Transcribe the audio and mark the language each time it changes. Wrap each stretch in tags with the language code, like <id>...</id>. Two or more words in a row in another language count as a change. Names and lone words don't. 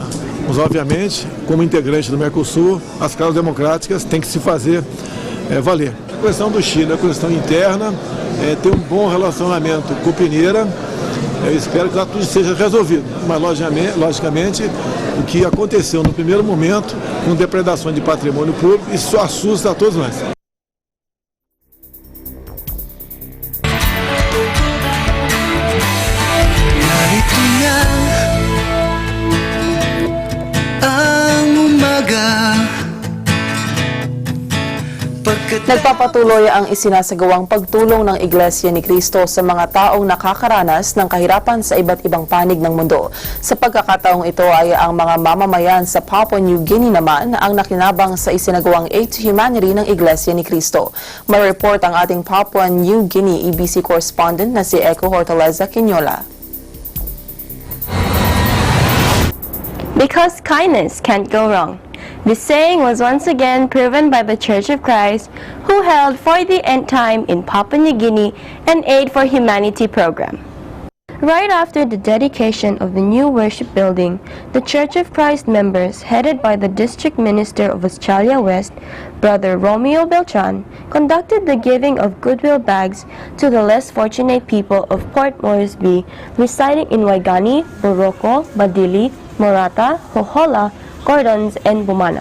<pt>Mas, obviamente, como integrante do Mercosul, as causas democráticas têm que se fazer valer. A questão do Chile, a questão interna, ter um bom relacionamento com o Pineira. Eu espero que lá tudo seja resolvido, mas logicamente o que aconteceu no primeiro momento com depredação de patrimônio público, isso assusta a todos nós.</pt> <tl>Narito na ang umaga. Nagpapatuloy ang isinasagawang pagtulong ng Iglesia ni Cristo sa mga taong nakakaranas ng kahirapan sa iba't ibang panig ng mundo. Sa pagkakataong ito ay ang mga mamamayan sa Papua New Guinea naman ang nakinabang sa isinagawang Aid to Humanity ng Iglesia ni Cristo. May report ang ating Papua New Guinea EBC correspondent na si Eco Hortaleza Quinola.</tl> <en>Because kindness can't go wrong. This saying was once again proven by the Church of Christ, who held for the end time in Papua New Guinea an Aid for Humanity program. Right after the dedication of the new worship building, the Church of Christ members, headed by the District Minister of Australia West, Brother Romeo Beltran, conducted the giving of goodwill bags to the less fortunate people of Port Moresby, residing in Waigani, Boroko, Badili, Morata, Hohola, Gordons, and Bumana.</en>